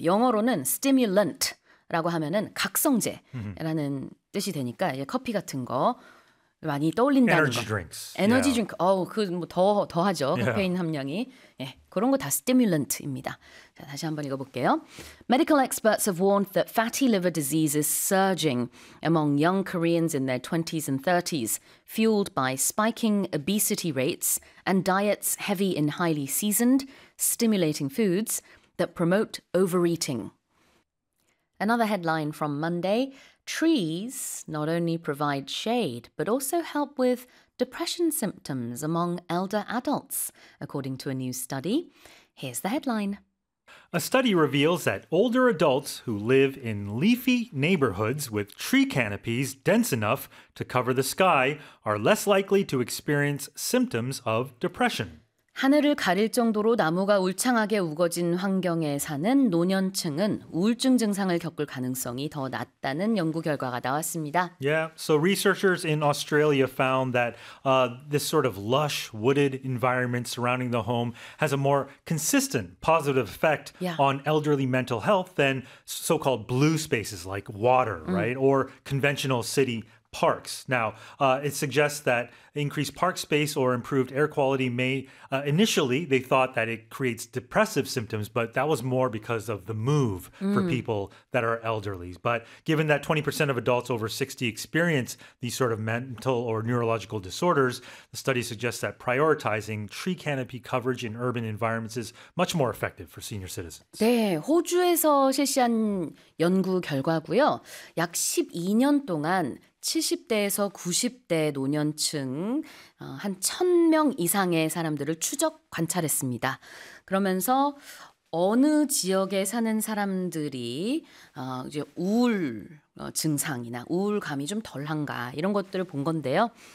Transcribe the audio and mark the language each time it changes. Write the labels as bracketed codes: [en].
[ko] 영어로는 stimulant라고 하면은 각성제라는 mm-hmm. 뜻이 되니까 이제 커피 같은 거 많이 떠올린다는 [en] energy [ko] 거. [en] Drinks. Energy drinks. Energy drink. [ko] 어우, 그 뭐 더 하죠. 카페인 함량이. 예. 그런 거 다 stimulant입니다. 자, 다시 한번 읽어 볼게요. [en] Medical experts have warned that fatty liver disease is surging among young Koreans in their 20s and 30s, fueled by spiking obesity rates and diets heavy in highly seasoned, stimulating foods that promote overeating. Another headline from Monday. Trees not only provide shade, but also help with depression symptoms among elder adults, according to a new study. Here's the headline. A study reveals that older adults who live in leafy neighborhoods with tree canopies dense enough to cover the sky are less likely to experience symptoms of depression. [ko] 하늘을 가릴 정도로 나무가 울창하게 우거진 환경에 사는 노년층은 우울증 증상을 겪을 가능성이 더 낮다는 연구 결과가 나왔습니다. [en] Yeah, so researchers in Australia found that this sort of lush wooded environment surrounding the home has a more consistent positive effect on elderly mental health than so-called blue spaces like water, right? Or conventional city parks. Now, it suggests that increased park space or improved air quality may, initially, they thought that it creates depressive symptoms, but that was more because of the move for people that are elderly. But given that 20% of adults over 60 experience these sort of mental or neurological disorders, the study suggests that prioritizing tree canopy coverage in urban environments is much more effective for senior citizens. [ko] 네, 호주에서 실시한 연구 결과고요. 약 12년 동안 70대에서 90대 노년층 한 1,000명 이상의 사람들을 추적 관찰했습니다. 그러면서 어느 지역에 사는 사람들이 이제 우울 증상이나 우울감이 좀 덜한가 이런 것들을 본 건데요.